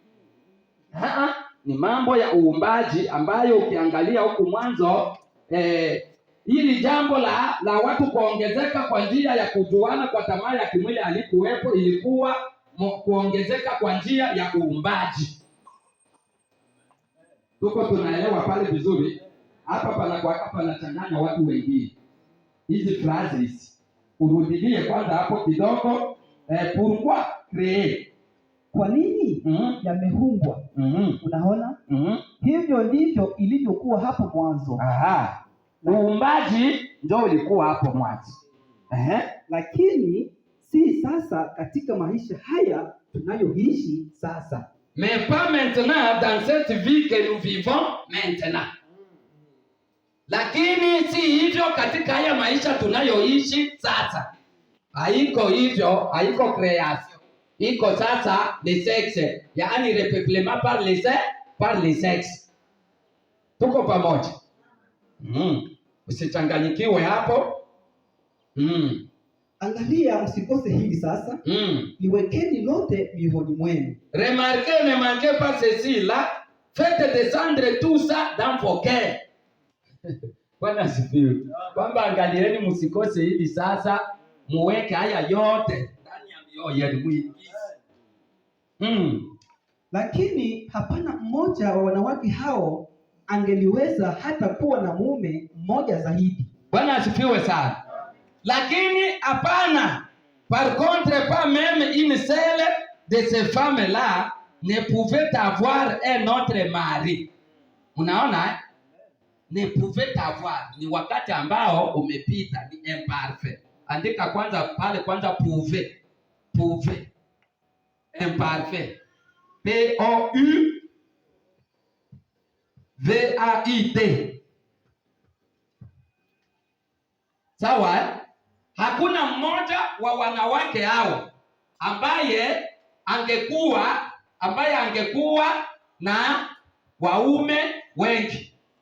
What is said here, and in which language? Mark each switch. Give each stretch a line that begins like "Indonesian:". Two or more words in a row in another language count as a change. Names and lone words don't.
Swahili: Ni mambo ya uumbaji ambayo ukiangalia huku mwanzo hili jambo la watu kuongezeka kwa njia ya kujuana kwa tamaa ya kimwili alikuwepo, ilikuwa kuongezeka kwa njia ya uumbaji. Tuko tunaelewa pale vizuri. Hapa panachanganya watu wengine. Hizi phrases urudilie kwanza hapo kidogo.
French: Pourquoi créer?
Swahili: Kwa nini yamehumbwa? Unaona? Hivyo ndivyo ilivyokuwa hapo mwanzo. Uumbaji ndio ulikuwa hapo mwanzo. Lakini si sasa katika maisha haya tunayoishi sasa.
French: Mais pas maintenant dans cette vie que nous vivons maintenant.
Swahili: Lakini si hivyo katika haya maisha tunayoishi sasa. Haiko hivyo, haiko création. Iko sasa
French: les sexes, yaani repeuplement par les sexes.
Swahili: Tuko pamoja? Usichanganyikiwe hapo. Angalia msikose hili sasa. Liwekeni lote mioyoni mwenu.
French: Remarquez, ne manquez pas ceci là. Faites descendre tout ça dans vos cœurs.
Swahili: Bwana asifiwe. Kwamba angalieni msikose hili sasa, muweke haya yote ndani ya mioyo yenu. Lakini hapana mmoja wa wanawake hao angeliweza hata kuwa na mume mmoja zaidi. Bwana asifiwe sana. Lakini hapana,
French: par contre pas même une seule de ces femmes-là ne pouvait avoir un autre mari.
Swahili: Unaona?
French: Ne pouvait avoir
Swahili: ni wakati ambao umepita, ni imparfait. Andika kwanza pale kwanza pouvait. Imparfait. P-O-U-V-A-I-T. Sawa? Hakuna mmoja wa wanawake hao ambaye angekuwa na waume wengi.